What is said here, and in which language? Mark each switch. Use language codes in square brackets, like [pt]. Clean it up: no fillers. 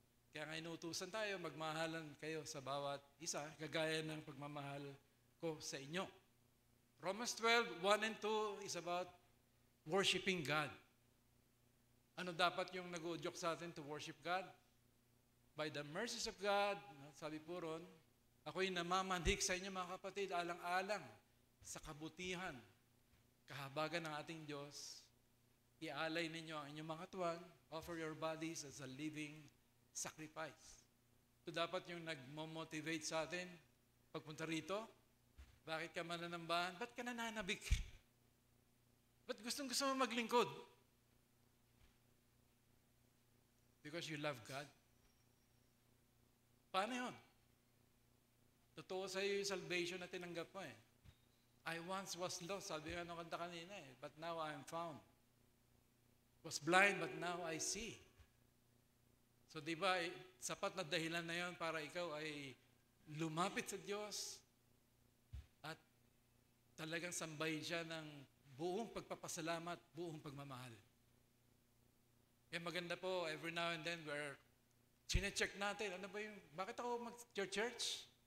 [tl] Kaya nga inutusan tayo, magmahalan kayo sa bawat isa, kagaya ng pagmamahal ko sa inyo. [en] Romans 12, 1 and 2 is about worshiping God. [tl] Ano dapat yung nag-uudyok sa atin [en] to worship God? [tl] By the mercies of God, sabi po ron, ako'y namamanhik sa inyo mga kapatid, alang-alang sa kabutihan, kahabagan ng ating Diyos, ialay ninyo ang inyong mga katawan, [en] offer your bodies as a living sacrifice. [tl] Ito dapat yung nag-motivate sa atin, pagpunta rito, bakit ka mananambahan? Ba't ka nananabik? Ba't gustong-gusto mo maglingkod? [en] Because you love God. [tl] Paano yun? Totoo sa iyo yung salvation na tinanggap mo eh. [en] I once was lost, [tl] sabi nga nung kanta kanina eh, [en] but now I am found. Was blind, but now I see. [tl] So di ba, sapat na dahilan na yon para ikaw ay lumapit sa Diyos at talagang sambahin siya ng buong pagpapasalamat, buong pagmamahal. Kaya maganda po, [en] every now and then, [tl] we're chine-check natin, ano ba yung, bakit ako mag-church?